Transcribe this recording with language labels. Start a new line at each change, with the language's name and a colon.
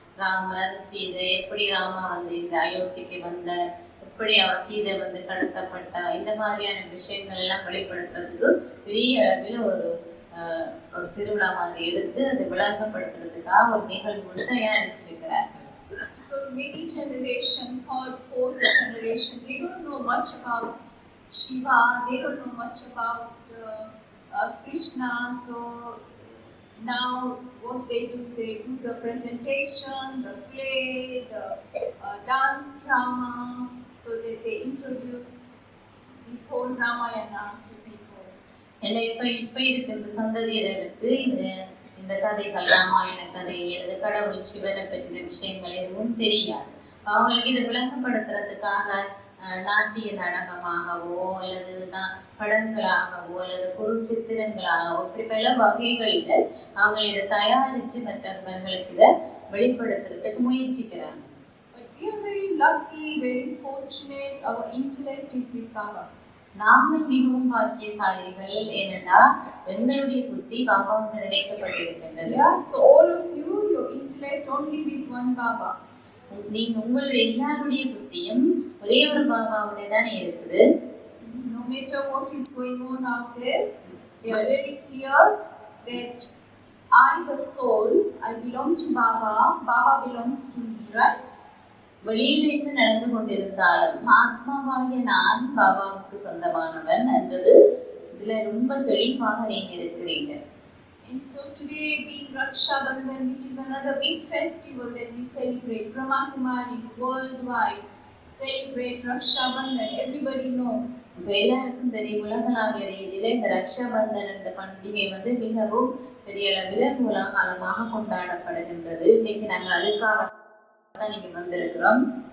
Tamil: ராமர் சீதை எப்படி ராமா வந்து இந்த அயோத்திக்கு வந்த, எப்படி அவர் சீதை வந்து கடத்தப்பட்டா, இந்த மாதிரியான விஷயங்கள் எல்லாம் வெளிப்படுத்துறதுக்கு பெரிய அளவில் ஒரு திருவிழா மாதிரி எடுத்து அதை விளங்கப்படுத்துறதுக்காக ஒரு நிகழ்வு தயாரிச்சிருக்கிறார்கள்.
English: Because many generation, third, fourth generation, they don't know much about Shiva, they don't know much about Krishna. So now what they do the presentation, the play, the dance drama, so that they introduce this whole Ramayana to people.
Tamil: And இப்ப இருக்கிற சந்ததியினருக்கு இந்த கதைகள், ராமாயண கதை, கடவுள் சிவனை பற்றின விஷயங்கள் எதுவும் தெரியாது. அவங்களுக்கு இதை விளங்கப்படுத்துறதுக்காக நாட்டிய நாடகமாகவோ அல்லது படங்களாகவோ அல்லது குறுச்சித்திரங்களாகவோ இப்படி பல வகைகளில் அவங்க இதை தயாரித்து மற்றவர்களுக்கு இதை வெளிப்படுத்துறதுக்கு முயற்சிக்கிறாங்க.
English: But we are very lucky, very fortunate. Our intellect is with Baba.
Tamil: நாங்கள் மிகவும் பாக்கியசாலிகள். ஏனென்றா எங்களுடைய புத்தி பாபாவுடன் இணைக்கப்பட்டிருக்கின்றது.
English: So all of you, your intellect only with one Baba.
Tamil: நீங்க உங்களுடைய எல்லாருடைய புத்தியும் ஒரே ஒரு பாபாவுடைய தானே இருக்குது.
English: No matter what is going on out there, we are very clear that I, the soul, I belong to Baba. Baba belongs to me, right?
Tamil: வெளியில் என்ன நடந்து கொண்டிருந்தாலும் ஆத்மாவாகிய நான் பாபாவுக்கு சொந்தமானவன் என்பது இதுல ரொம்ப தெளிவாக நீங்க இருக்கிறீங்க.
English: And so today being Raksha Bandhan, which is another big festival that we celebrate, Brahma Kumaris worldwide celebrate Raksha Bandhan. Everybody knows.
Tamil: எல்லாருக்கும் தெரியும், உலகளாவிய ரீதியில இந்த ரக்ஷா பந்தன் என்ற பண்டிகை வந்து மிகவும் பெரிய அளவில் உலகாலமாக கொண்டாடப்படுகின்றது. இன்னைக்கு நாங்கள் அதுக்காக நீங்க வந்திருக்கிறோம்.